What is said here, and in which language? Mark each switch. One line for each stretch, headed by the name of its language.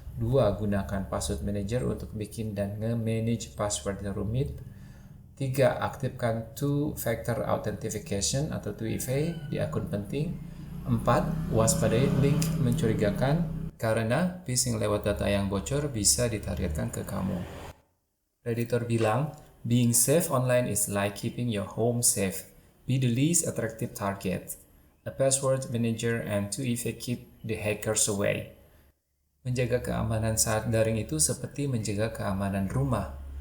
Indonesian: 2. Gunakan password manager untuk bikin dan nge-manage password yang rumit. 3. Aktifkan two-factor authentication atau 2FA di akun penting. 4. Waspadai link mencurigakan karena phishing lewat data yang bocor bisa ditargetkan ke kamu. Redditor bilang,
English: being safe online is like keeping your home safe. Be the least attractive target. A password manager and 2FA keep the hackers away.
Indonesian: Menjaga keamanan saat daring itu seperti menjaga keamanan rumah.